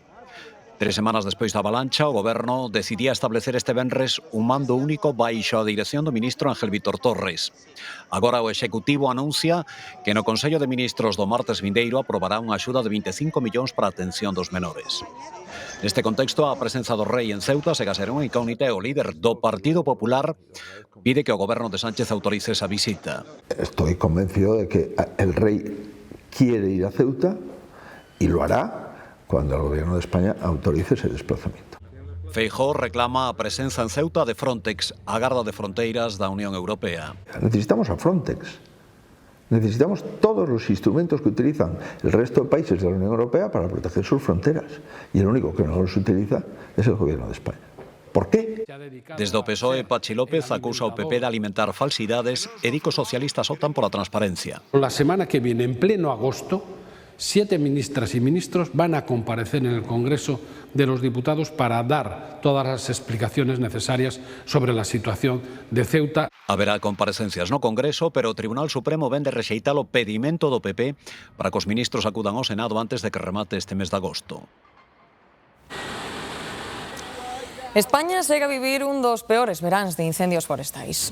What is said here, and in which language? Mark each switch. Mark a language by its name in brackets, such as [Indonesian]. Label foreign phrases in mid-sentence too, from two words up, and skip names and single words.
[Galician] 3 semanas despois da avalancha, o Goberno decidía establecer este venres un mando único baixo a dirección do ministro Ángel Vítor Torres. Agora o Executivo anuncia que no Consello de Ministros do martes vindeiro aprobará unha axuda de 25 millóns para a atención dos menores. Neste contexto, a presenza do rei en Ceuta segue a ser unha incógnita e o líder do Partido Popular pide que o Goberno de Sánchez autorice esa visita. [Spanish] Estoy convencido de que el rey quiere ir a Ceuta y lo hará cuando el Gobierno de España autorice ese desplazamiento. [Galician] Feijóo reclama a presenza en Ceuta de Frontex, a Garda de Fronteiras da Unión Europea. [Spanish] Necesitamos a Frontex. Necesitamos todos los instrumentos que utilizan el resto de países de la Unión Europea para proteger sus fronteras. Y el único que no los utiliza es el Gobierno de España. ¿Por qué? [Galician] Desde o PSOE, Pachi López acusa ao PP de alimentar falsidades e di que os socialistas optan pola transparencia. [Spanish] La semana que viene, en pleno agosto, 7 ministras y ministros van a comparecer en el Congreso de los Diputados para dar todas las explicaciones necesarias sobre la situación de Ceuta. [Galician] Haberá comparecencias no Congreso, pero o Tribunal Supremo vén de rexeitar o pedimento do PP para que os ministros acudan ao Senado antes de que remate este mes de agosto. España segue a vivir un dos peores veráns de incendios forestais.